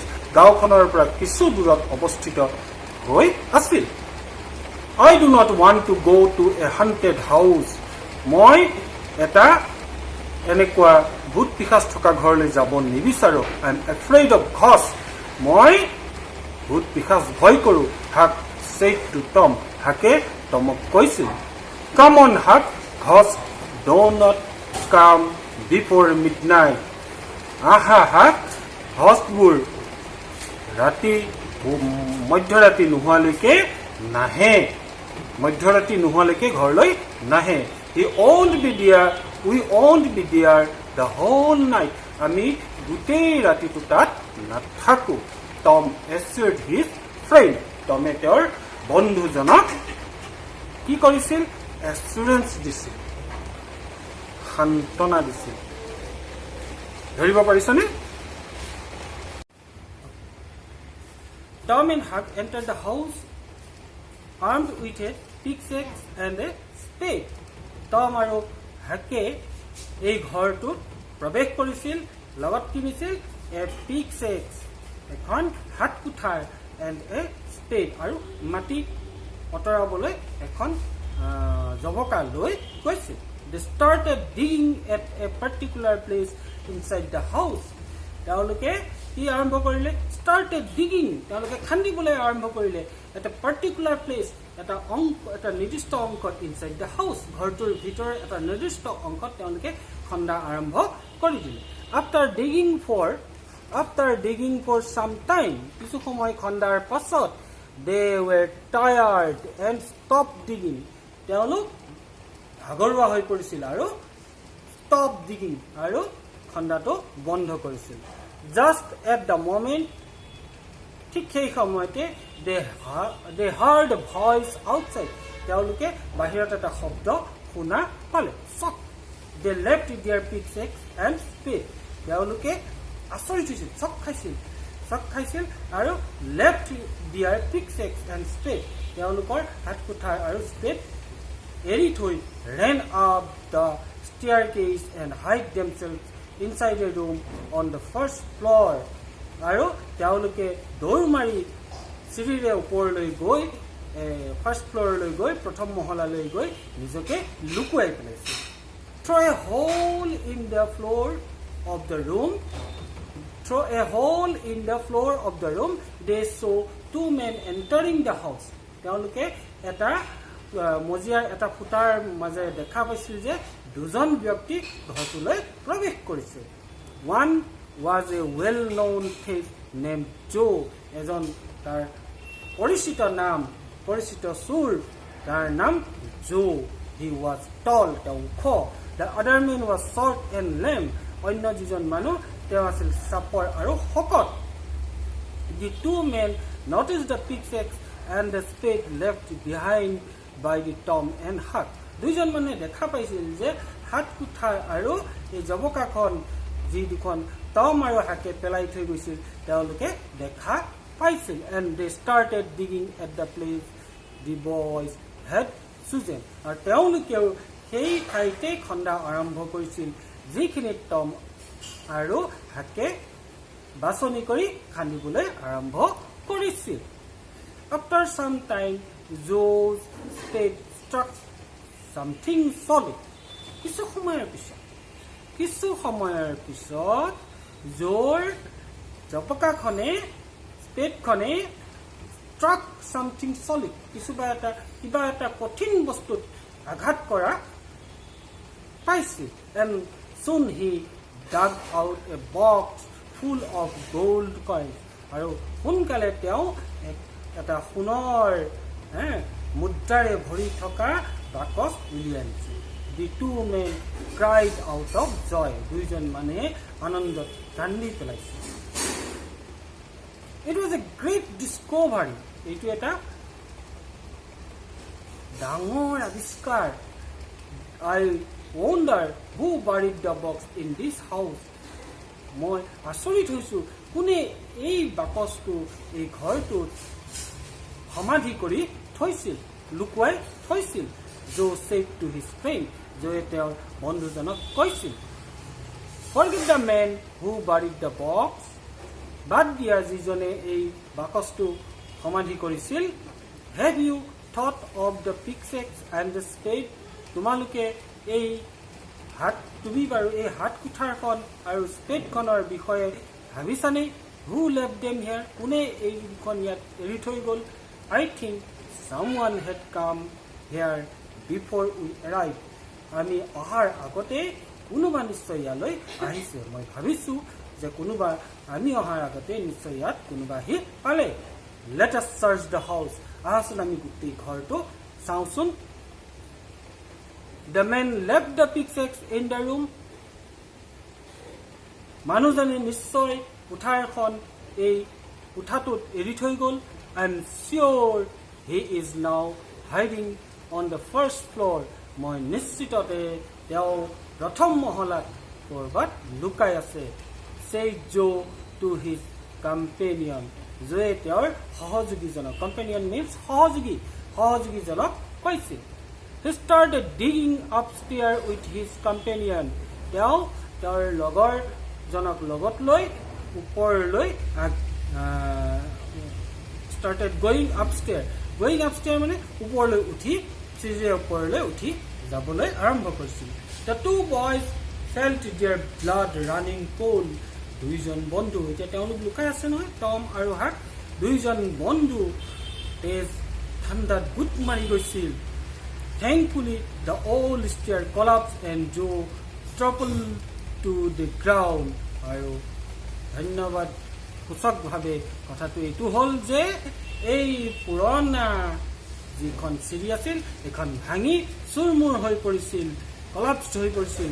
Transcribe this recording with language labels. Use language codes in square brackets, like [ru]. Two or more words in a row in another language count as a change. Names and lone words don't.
[as] গাঁওখনৰ পৰা কিছু দূৰত অৱস্থিত হৈ আছিল। [en] I do not want to go to a haunted house. [as] মই এটা এনেকুৱা ভূত পিশাচ থকা ঘৰলৈ যাব নিবিচাৰো। [en] I am afraid of ghosts. [as] মই ভূত পিশাচ ভয় কৰো। [en] Huck said to Tom. [as] হাকে টমক কৈছিল, [en] Come on, Huck. Ghosts do not come before midnight. [as] আহা হাক, গছবোৰ ৰাতি মধ্যৰাতি নোহোৱালৈকে নাহে, মধ্যৰাতি নোহোৱালৈকে ঘৰলৈ নাহে। [en] We won't be there the whole night. [as] আমি গোটেই ৰাতিটো তাত নাথাকো। [en] Tom assured his friend. [as] টমে তেওঁৰ বন্ধুজনক কি কৰিছিল? এচুৰেঞ্চ দিছিল, সান্তনা দিছিল। ধৰিব পাৰিছনে? [en] Tom and Huck entered the house armed with a pickaxe and a spade. [as] Tom আৰু হাকে এই ঘৰটোত প্ৰৱেশ কৰিছিল, লগত কিনিছিল এ pickaxe, এখন হাত কুঠাৰ, [en] and a spade, [as] আৰু মাটি অতৰাবলৈ এখন জবকা লৈ গৈছিল। [en] They started digging at a particular place inside the house. [as] তেওঁলোকে কি আৰম্ভ কৰিলে? [en] Started digging. [as] তেওঁলোকে খান্দিবলৈ আৰম্ভ কৰিলে এটা [en] particular place, [as] এটা নিৰ্দিষ্ট অংকত [en] inside the house. [as] ঘৰটোৰ ভিতৰৰ এটা নিৰ্দিষ্ট অংকত তেওঁলোকে খন্দা আৰম্ভ কৰি দিলে। [en] After digging for some time, [as] কিছু সময় খন্দাৰ পাছত, [en] they were tired and stopped digging. [as] তেওঁলোক ভাগৰুৱা হৈ পৰিছিল আৰু [en] stop digging, [as] আৰু খন্দাটো বন্ধ কৰিছিল। [en] Just at the moment, [as] ঠিক সেই সময়তে [en] they heard a voice outside. [as] তেওঁলোকে বাহিৰত এটা শব্দ শুনা পালে। [en] Shocked, they left their pickaxe and spade. [as] তেওঁলোকে আচৰিত হৈছিল, চক খাইছিল আৰু [en] left their pickaxe and spade. [as] তেওঁলোকৰ হাত কুঠাৰ আৰু spade এৰি থৈ [en] ran up the staircase and hid themselves inside a room on the first floor. [as] আৰু তেওঁলোকে দৌৰ মাৰি চিৰিৰে ওপৰলৈ গৈ [en] first floor [as] গৈ প্ৰথম মহলালৈ গৈ নিজকে লুকুৱাই পেলাইছিল। [en] Through a hole in the floor of the room, they saw two men entering the house. [as] তেওঁলোকে এটা মজিয়াৰ এটা ফুটাৰ মাজেৰে দেখা পাইছিল যে দুজন ব্যক্তি ঘৰটোলৈ প্ৰৱেশ কৰিছে। [en] One was a well-known thief named Joe. [as] এজন তাৰ পৰিচিত চোৰ, তাৰ নাম Joe. [en] He was tall, [as] তেওঁ ওখ. [en] The other man was short and lame. [as] অন্য যিজন মানুহ তেওঁ আছিল চাপৰ আৰু শকত। [en] The two men noticed the pickaxe and the spade left behind by the Tom and Huck. [as] দুইজন মানুহে দেখা পাইছিল যে হাত কুঠাৰ আৰু এই জবকাখন যি দুখন টম আৰু হাকে পেলাই থৈ গৈছিল তেওঁলোকে দেখা পাইছিল। [en] And they started digging at the place the boys had chosen. [as] আৰু তেওঁলোকেও সেই ঠাইতে খন্দা আৰম্ভ কৰিছিল যিখিনিত টম আৰু হাকে বাছনি কৰি খান্দিবলৈ আৰম্ভ কৰিছিল। [en] After some time, Joe's spade struck something solid. [as] কিছু সময়ৰ পিছত জোৰ জপকাখনে স্পেডখনে [en] struck something solid. [as] কিবা এটা কঠিন বস্তুত আঘাত কৰা পাইছিল। [en] And soon he dug out a box full of gold coins. [as] আৰু সোনকালে তেওঁ এটা সোণৰ মুদ্ৰাৰে ভৰি থকা বাকচ উলিয়াই আনিছিল। [en] The two men cried out of joy. [as] দুইজন মানুহে আনন্দত কান্দি পেলাইছিল। [en] It was a great discovery. [as] এইটো এটা ডাঙৰ আৱিষ্কাৰ. [en] I wonder who buried the box in this house. [as] মই আচৰিত হৈছোঁ কোনে এই বাকচটো এই ঘৰটোত সমাধি কৰি থৈছিল, লুকুৱাই থৈছিল. [en] Joe said to his friend, [as] জয়ে তেওঁৰ বন্ধুজনক কৈছিল. [en] Forget the man who buried the box. [as] বাদ দিয়া যিজনে এই বাকচটো সমাধি কৰিছিল. [en] Have you thought of the pickaxe and the spade? [as] তোমালোকে তুমি বাৰু এই হাত কুঠাৰখন আৰু স্পেডখনৰ বিষয়ে ভাবিছানে? [en] Who left them here? [as] কোনে এইখন ইয়াত এৰি থৈ গ'ল? [en] I think someone had come here before we arrived. [as] আমি অহাৰ আগতে কোনোবা নিশ্চয় ইয়ালৈ আহিছে. মই ভাবিছোঁ যে কোনোবা আমি অহাৰ আগতে নিশ্চয় ইয়াত কোনোবা আহি পালে. [en] Let us search the house. [as] আহাচোন আমি গোটেই ঘৰটো চাওঁচোন. [en] The man left the pickaxe in the room. [as] মানুহজনে নিশ্চয় কুঠাৰখন এই কোঠাটোত এৰি থৈ গ'ল. [en] I'm sure he is now hiding on the first floor. [as] মই নিশ্চিততে তেওঁ প্ৰথম মহলাত ক'ৰবাত লুকাই আছে. [en] Said Joe to his companion. [as] জয়ে তেওঁৰ সহযোগীজনক, [en] companion means [as] সহযোগীজনক কৈছিল. [en] He started digging upstairs with his companion. [as] তেওঁ তেওঁৰ লগৰজনক লগত লৈ ওপৰলৈ [en] started going upstairs. Going upstairs [as] মানে ওপৰলৈ উঠি, চিৰিৰ ওপৰলৈ উঠি যাবলৈ আৰম্ভ কৰিছিল. [en] The two boys felt their blood running cold. [as] দুইজন বন্ধু, এতিয়া তেওঁলোক লুকাই আছে নহয়, টম আৰু হাক. দুইজন বন্ধু তেজ ঠাণ্ডাত গুট মাৰি গৈছিল. [en] Thankfully, the old stair collapsed and Joe toppled to the ground. [as] আৰু ধন্যবাদ সূচকভাৱে কথাটো এইটো হ'ল যে এই পুৰণা যিখন চিৰি আছিল এখন ভাঙি চুৰমুৰ হৈ পৰিছিল, কলাপছড হৈ পৰিছিল.